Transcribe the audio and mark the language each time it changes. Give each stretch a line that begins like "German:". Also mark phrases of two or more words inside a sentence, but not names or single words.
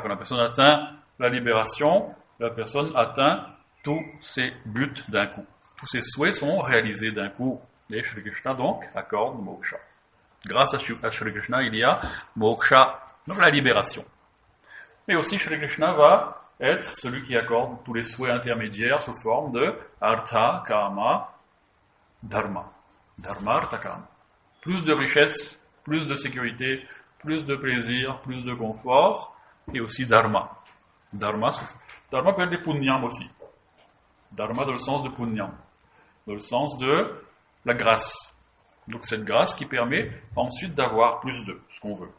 French: Quand la personne atteint la libération, la personne atteint tous ses buts d'un coup. Tous ses souhaits sont réalisés d'un coup. Et Shri Krishna donc accorde moksha. Grâce à Shri Krishna, il y a moksha, donc la libération. Mais aussi Shri Krishna va être celui qui accorde tous les souhaits intermédiaires sous forme de
Sanskrit: अर्थ, काम, धर्म. धर्म, अर्थ, काम.
French: Plus de richesse, plus de sécurité, plus de plaisir, plus de confort, et aussi dharma. Dharma peut être des punyam aussi. Dharma dans le sens de punyam, dans le sens de la grâce. Donc cette grâce qui permet ensuite d'avoir plus de ce qu'on veut.